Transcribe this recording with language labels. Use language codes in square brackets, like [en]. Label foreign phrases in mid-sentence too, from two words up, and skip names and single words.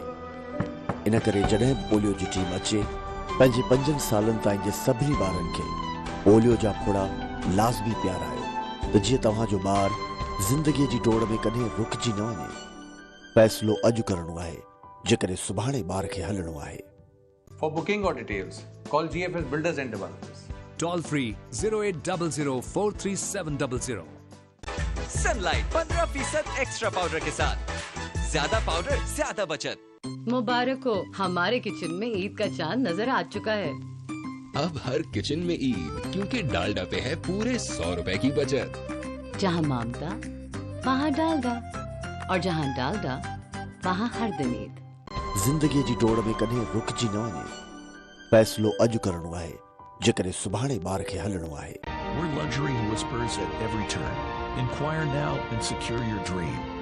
[sd] इन करे जॾहिं बि पोलियो जी टीम अचे, पंहिंजे 5 सालनि ताईं जे सभिनी ॿारनि खे पोलियो जा फुड़ा लाज़मी पियारायो त जीअं तव्हांजो ॿार ज़िंदगीअ जी डोड़ में कॾहिं रुकिजी न वञे। फ़ैसिलो अॼु करणो आहे जेकॾहिं सुभाणे ॿार खे हलणो आहे। [en] For booking or details, call GFS Builders and Developers. Toll free 0800433700. [hi] सनलाइट 15% [en] extra powder [hi] के साथ ज्यादा पाउडर ज्यादा बचत। मुबारक हो, हमारे किचन में ईद का चांद नजर आ चुका है। अब हर किचन में ईद, क्योंकि डालडा पे है पूरे 100 रुपए की बचत। जहाँ ममता वहाँ डालडा, और जहाँ डालडा वहाँ हर दिन ईद। [sd] ज़िंदगीअ जी डोड़ में कॾहिं रुकिजी न वञे। फ़ैसिलो अॼु करणो आहे जेकॾहिं सुभाणे ॿार खे हलणो आहे। [en] Where luxury whispers at every turn. Inquire now and secure your dream.